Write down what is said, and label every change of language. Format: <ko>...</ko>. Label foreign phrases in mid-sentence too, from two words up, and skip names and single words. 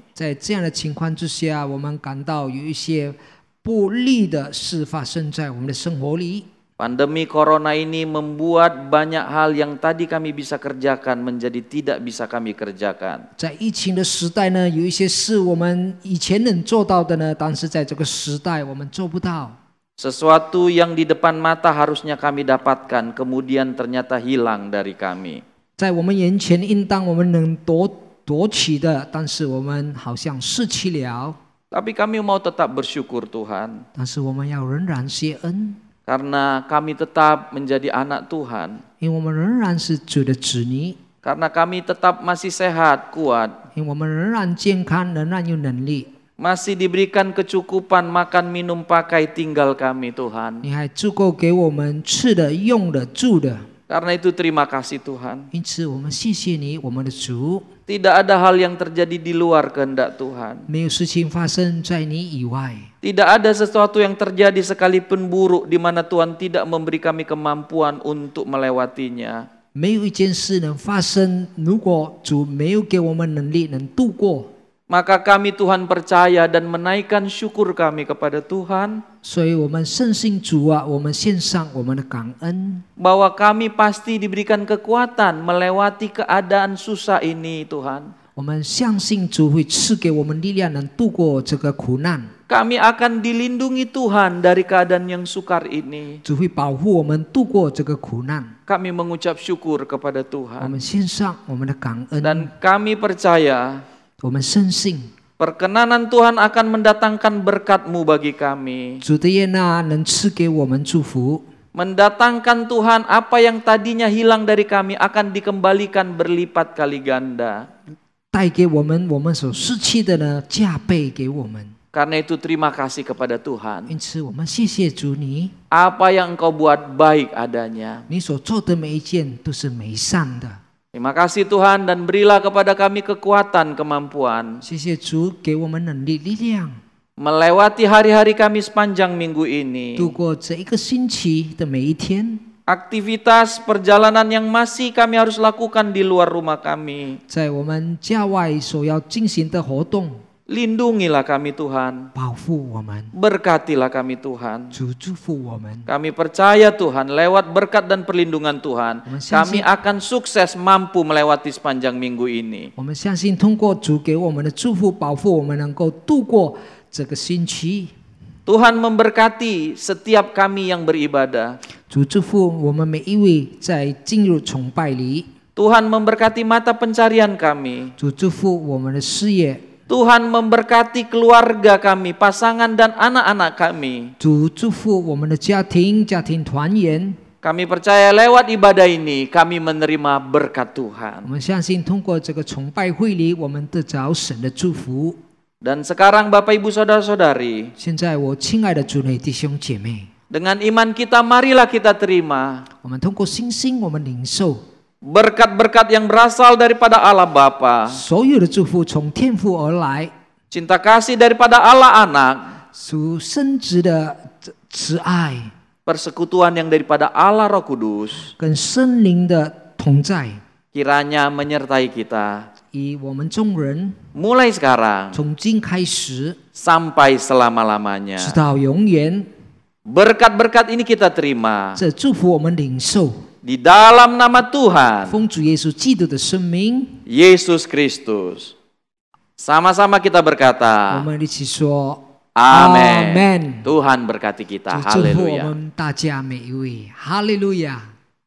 <zh>在这样的情况之下，我们感到有一些不利的事发生在我们的生活里。</zh> <id>Pandemi corona ini membuat banyak hal yang tadi kami bisa kerjakan menjadi tidak bisa kami kerjakan.</id> <zh>在疫情的时代呢，有一些事我们以前能做到的呢，但是在这个时代我们做不到。</zh> <id>Sesuatu yang di depan mata harusnya kami dapatkan, kemudian ternyata hilang dari kami.</id> <zh>在我们眼前应当我们能夺取的，但是我们好像失去了。</zh> <id>Tapi kami mau tetap bersyukur Tuhan,</id> <zh>但是我们要仍然谢恩，</zh> <id>karena kami tetap menjadi anak Tuhan,</id> <zh>因为我们仍然是主的子女，</zh> <id>karena kami tetap masih sehat, kuat,</id> <zh>因为我们仍然健康，仍然有能力。</zh> <id>masih diberikan kecukupan makan, minum, pakai, tinggal kami Tuhan.</id> <zh>你还足够给我们吃的、用的、住的，</zh> <id>Karena itu terima kasih Tuhan.</id> <zh>因此我们谢谢你，我们的主。</zh> <id>Tidak ada hal yang terjadi di luar kehendak Tuhan.</id> <zh>没有事情发生在你以外，</zh> <id>Tidak ada sesuatu yang terjadi sekalipun buruk di mana Tuhan tidak memberi kami kemampuan untuk melewatinya.</id> <zh>没有一件事能发生，如果主没有给我们能力能度过。</zh> <id>Maka kami Tuhan percaya dan menaikkan syukur kami kepada Tuhan</id> <zh>所以我们深信主啊，我们献上我们的感恩，</zh> <id>bahwa kami pasti diberikan kekuatan melewati keadaan susah ini Tuhan.</id> <zh>我们相信主会赐给我们力量，能度过这个苦难。</zh> <id>Kami akan dilindungi Tuhan dari keadaan yang sukar ini.</id> <zh>主会保护我们度过这个苦难。</zh> <id>Kami mengucap syukur kepada</id> <zh>我</zh> <id>Tuhan</id> <zh>们献上我们的感恩，</zh> <id>dan kami percaya</id> <zh>我们深信</zh> <id>perkenanan Tuhan akan mendatangkan berkat-Mu bagi kami.</id> <zh>主的悦纳能赐给我们祝福，</zh> <id>Mendatangkan Tuhan apa yang tadinya hilang dari kami akan dikembalikan berlipat kali ganda.</id> <zh>带给我们所失去的呢，加倍给我们。</zh> <id>Karena itu terima kasih kepada Tuhan.</id> <zh>因此，我们谢谢主你，</zh> <id>Apa yang Engkau buat baik adanya.</id> <zh>你所做的每一件都是美善的。</zh> <id>Terima kasih Tuhan dan berilah kepada kami kekuatan, kemampuan</id> <zh>谢谢主给我们能力、力量，</zh> <id>melewati hari-hari kami sepanjang minggu ini.</id> <zh>度过这一个星期的每一天。</zh> <id>Aktivitas perjalanan yang masih kami harus lakukan di luar rumah kami.</id> <zh>在我们家外所要进行的活动，</zh> <id>Lindungilah kami Tuhan.</id> <zh>保护我们，</zh> <id>Berkatilah kami Tuhan.</id> <zh>主祝福我们。</zh> <id>Kami percaya Tuhan lewat berkat dan perlindungan Tuhan, kami akan sukses mampu melewati sepanjang minggu ini.</id> <zh>我们相信，通过主给我们的祝福、保护，我们能够度过这个星期。</zh> <id>Tuhan memberkati setiap kami yang beribadah.</id> <zh>主祝福我们每一位在进入崇拜里。</zh> <id>Tuhan memberkati mata pencarian kami.</id> <zh>主祝福我们的事业。</zh> <id>Tuhan memberkati keluarga kami, pasangan dan anak-anak kami.</id> <zh>主祝福我们的家庭团圆。</zh> <id>Kami percaya lewat ibadah ini kami menerima berkat</id> <zh>我</zh> <id>Tuhan.</id> <zh>们相信，通过这个崇拜会里，我们得着神的祝福。</zh> <id>Dan sekarang Bapak Ibu Saudara-saudari,</id> <zh>现在，我亲爱的主内弟兄姐妹，</zh> <id>dengan iman kita marilah kita terima</id> <zh>我们通过信心，我们领受</zh> <id>berkat-berkat yang berasal daripada Allah Bapa,</id> <zh>所有的祝福从天父而来，</zh> <id>cinta kasih daripada Allah Anak,</id> <zh>属生殖的慈爱，</zh> <id>persekutuan yang daripada Allah Roh Kudus,</id> <zh>跟圣灵的同在，</zh> <id>kiranya menyertai kita</id> <zh>以我们众人</zh> <id>mulai sekarang</id> <zh>从今开始，</zh> <id>sampai selama-lamanya.</id> <zh>直到永远。</zh> <id>Berkat-berkat ini kita terima</id> <zh>这祝福我们领受，</zh> <id>di dalam nama Tuhan</id> <zh>奉主耶稣基督的生命，</zh> <id>Yesus Kristus. Sama-sama kita</id> <zh>我</zh> <id>berkata,</id> <zh>们一起说</zh> <id>Amin.</id> <zh>Amen.</zh> <id>Tuhan berkati kita.</id> <zh>祝福我</zh> <id>Haleluya.</id> <zh>们大家每一位，哈利路亚。</zh>